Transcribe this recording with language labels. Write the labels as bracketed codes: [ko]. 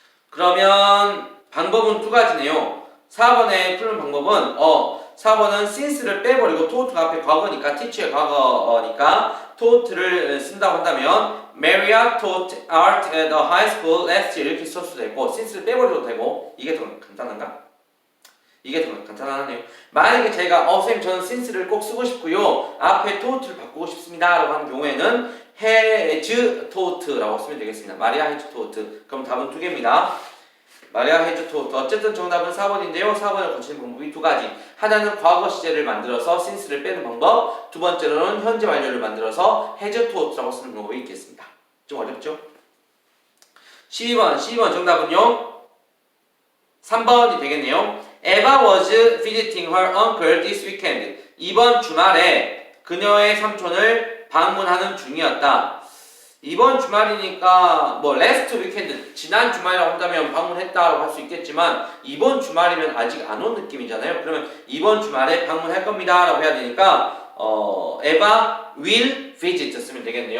[ko] 그러면 방법은 두 가지네요. 4번에 푸는 방법은 4번은 since를 빼버리고 to가 앞에 과거니까 teach의 과거니까 taught를 쓴다고 한다면 [en] Maria taught art at the high school last year [ko] 이렇게 써도 되고 since를 빼버려도 되고 이게 더 간단한가? 이게 더 간단하네요. 만약에 제가 선생님 저는 since를 꼭 쓰고 싶고요. 앞에 taught를 바꾸고 싶습니다 라고 하는 경우에는 [en] has taught [ko] 라고 쓰면 되겠습니다. [en] 마리아 has taught. [ko] 그럼 답은 두 개입니다. [en] 마리아 has taught. [ko] 어쨌든 정답은 4번인데요. 4번을 고치는 방법이 두 가지. 하나는 과거 시제를 만들어서 since를 빼는 방법. 두 번째로는 현재 완료를 만들어서 [en] has taught [ko] 라고 쓰는 방법이 있겠습니다. 좀 어렵죠? 12번 정답은요. 3번이 되겠네요. [en] Eva was visiting her uncle this weekend. [ko] 이번 주말에 그녀의 삼촌을 방문하는 중이었다. 이번 주말이니까 뭐 [en] last weekend [ko] 지난 주말이라고 한다면 방문했다라고 할 수 있겠지만 이번 주말이면 아직 안 온 느낌이잖아요. 그러면 이번 주말에 방문할 겁니다 라고 해야 되니까 [en] Eva will visit [ko] 쓰면 되겠네요.